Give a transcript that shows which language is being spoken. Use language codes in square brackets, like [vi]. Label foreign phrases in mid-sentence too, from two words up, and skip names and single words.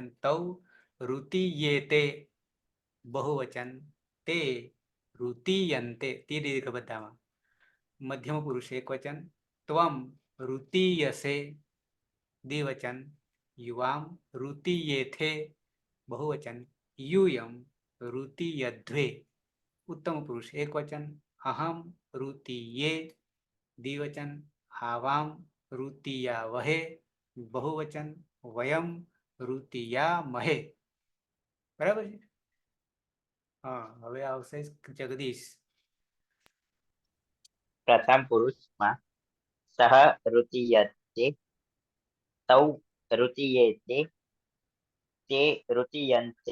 [sa] તૌ ઋતીયેતે બહુવચન. તે ઋતીયન્તે તે [gu] દીર્ઘ બધામાં. [sa] મધ્યમ પુરુષ એક વચન. ત્વમ ઋતીયસે દ્વિવચન. યુવામ ઋતીયેથે બહુવચન. यूयम ऋतीयध्वे उत्तम पुरुष एक वचन. अहम ऋतीये द्विवचन. आवाम ऋतीया वहे बहुवचन. वयम ऋतीया महे. [gu] बराबर છે. હા હવે આવશે જગદીશ. પ્રથમ પુરુષમાં [sa] સહ ઋતીયતે, તૌ ઋતીયેતે, તે ઋતીયન્તે.